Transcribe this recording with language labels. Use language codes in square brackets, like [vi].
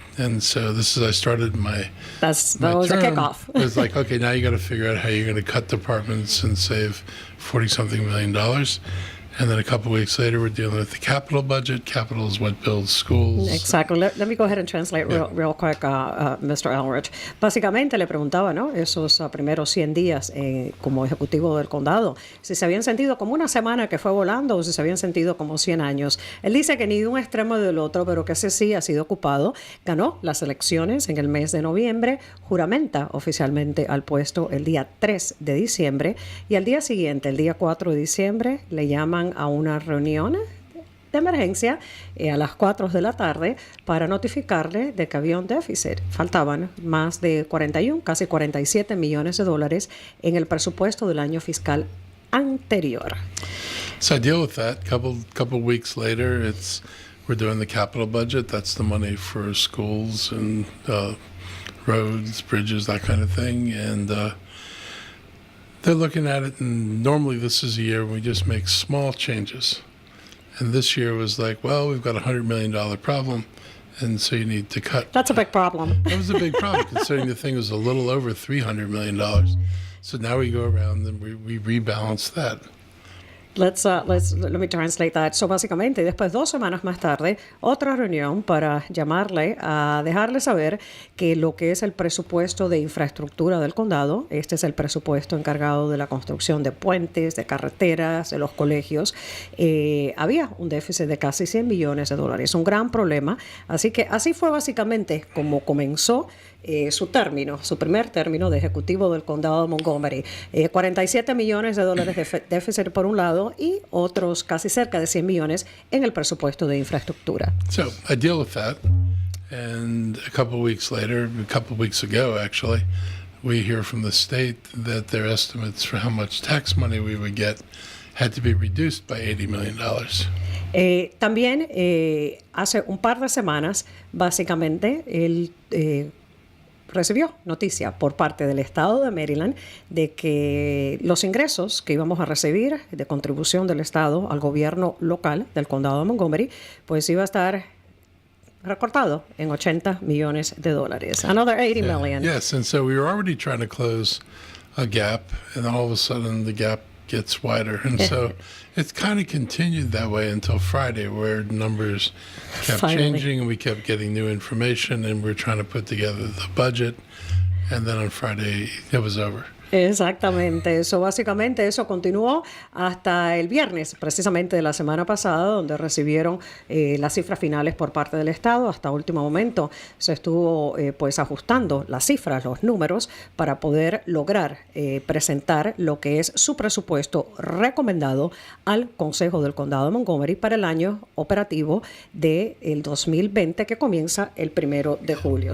[en] And so I started my that was term. A kickoff. It was like, okay, now you got to figure out how you're going to cut departments and save $40-something million. And then a couple of weeks later, we're dealing with the capital budget. Capital is what builds schools. Exactly. Let me go ahead and translate real quick, Mr. Elrich. [es] Básicamente le preguntaba, esos primeros 100 días como ejecutivo del condado, si se habían sentido como una semana que fue volando o si se habían sentido como 100 años. Él dice que ni de un extremo ni del otro, pero que ese sí ha sido ocupado. Ganó las elecciones en el mes de noviembre, juramenta oficialmente al puesto el día 3 de diciembre y al día siguiente, el día 4 de diciembre, le llaman a una reunión de emergencia a las 4 de la tarde para notificarle de que había un déficit. Faltaban más de 41, casi 47 millones de dólares en el presupuesto del año fiscal anterior. [en] So I deal with that. Couple weeks later, we're doing the capital budget. That's the money for schools and roads, bridges, that kind of thing. And they're looking at it, and normally this is a year when we just make small changes. And this year was like, we've got a $100 million problem, and so you need to cut. That's a big problem. That was a big problem, considering the thing was a little over $300 million. So now we go around and we rebalance that. Let me translate that. [es] So, básicamente, después 2 semanas más tarde, otra reunión para llamarle a dejarle saber que lo que es el presupuesto de infraestructura del condado, este es el presupuesto encargado de la construcción de puentes, de carreteras, de los colegios, había un déficit de casi 100 millones de dólares, un gran problema. Así que así fue básicamente como comenzó su primer término de ejecutivo del condado de Montgomery. 47 millones de dólares de déficit por un lado y otros casi cerca de 100 millones en el presupuesto de infraestructura. [en] So I deal with that, and a couple of weeks ago actually, we hear from the state that their estimates for how much tax money we would get had to be reduced by $80 million. [es] También hace un par de semanas, básicamente, el recibió noticia por parte del estado de Maryland de que los ingresos que íbamos a recibir de contribución del estado al gobierno local del condado de Montgomery, pues iba a estar recortado en $80 millones. [en] Another $80 million. Yes, and so we were already trying to close a gap, and all of a sudden the gap gets wider. And so it's kind of continued that way until Friday, where numbers kept changing and we kept getting new information and we're trying to put together the budget. And then on Friday, it was over. [es] Exactamente, eso básicamente eso continuó hasta el viernes, precisamente de la semana pasada, donde recibieron las cifras finales por parte del Estado. Hasta último momento se estuvo pues ajustando las cifras, los números, para poder lograr presentar lo que es su presupuesto recomendado al Consejo del Condado de Montgomery para el año operativo del 2020, que comienza el 1 de julio.